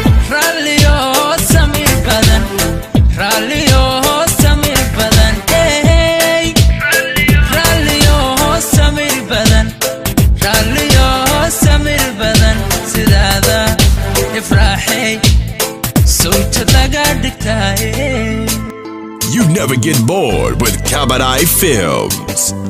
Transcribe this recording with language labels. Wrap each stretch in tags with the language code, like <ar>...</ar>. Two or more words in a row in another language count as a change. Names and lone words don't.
<so>Raalliyo samir badan, raalliyo samir badan, eh, raalliyo samir badan, raalliyo samir badan, sidaada ifraaxey, sawjad laga dhigtaaye.</so> <en>You never get bored with Kabadai Films.</en>